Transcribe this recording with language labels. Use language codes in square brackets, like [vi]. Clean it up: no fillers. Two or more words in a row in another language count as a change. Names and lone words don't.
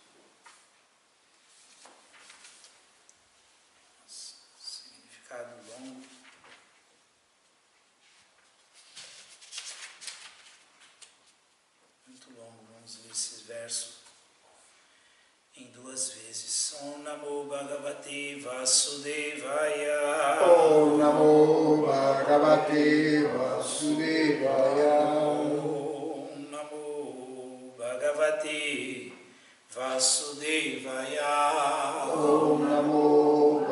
[pt] Significado longo. Muito longo, vamos ler esses versos em 2 vezes. [sa] Om Namo Bhagavate Vasudevaya. Om Namo Bhagavate Vasudevaya. Om Namo Bhagavate Vasudevaya. Om Namo